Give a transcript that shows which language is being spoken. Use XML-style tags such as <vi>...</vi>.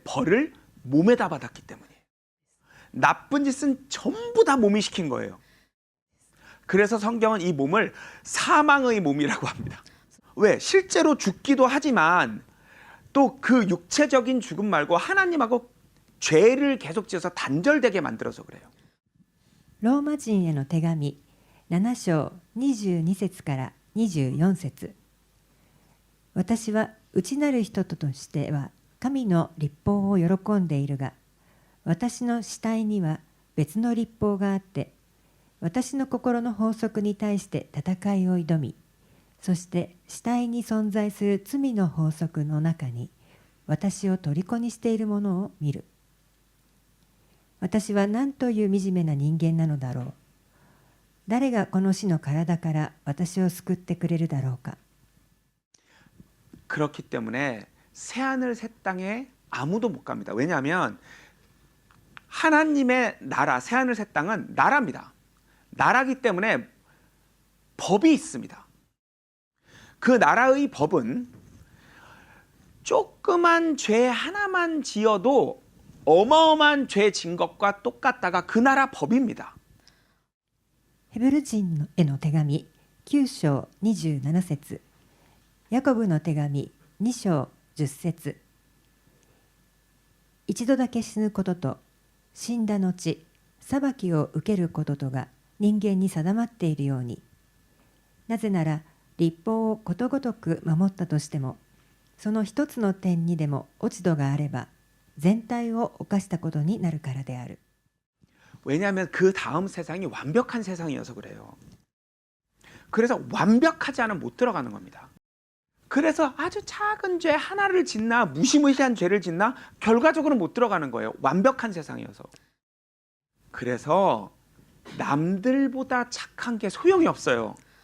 <ko>벌을 몸에다 받았기 때문이에요. 나쁜 짓은 전부 다 몸이 시킨 거예요. 그래서 성경은 이 몸을 사망의 몸이라고 합니다. 왜? 실제로 죽기도 하지만 또 그 육체적인 죽음 말고 하나님하고 죄를 계속 지어서 단절되게 만들어서 그래요.</ko> <ja>ローマ人への手紙7章22節から24節、私は内なる人としては神の律法を喜んでいるが、私の死体には別の律法があって、私の心の法則に対して戦いを挑み、そして死体に存在する罪の法則の中に私を虜にしているものを見る。私は何という惨めな人間なのだろう。誰がこの死の体から私を救ってくれるだろうか。</ja> <ko>그렇기 때문에 새하늘 새 땅에 아무도 못 갑니다. 왜냐하면 하나님의 나라, 새하늘 새 땅은 나라입니다. 나라기 때문에 법이 있습니다. 그 나라의 법은 조그만 죄 하나만 지어도 어마어마한 죄 진 것과 똑같다가 그 나라 법입니다.</ko> <ja>ヘブル人への手紙9章27節、ヤコブの手紙2章10節、一度だけ死ぬことと死んだ後裁きを受けることとが人間に定まっているように、なぜなら律法をことごとく守ったとしても、その一つの点にでも落ち度があれば全体を犯したことになるからである。</ja> <ko>왜냐하면 그 다음 세상이 완벽한 세상이어서 그래요. 그래서 완벽하지 않으면 못 들어가는 겁니다. 그래서 아주 작은 죄 하나를 짓나 무시무시한 죄를 짓나 결과적으로 못 들어가는 거예요. 완벽한 세상이어서. 그래서 남들보다 착한 게 소용이 없어요.</ko>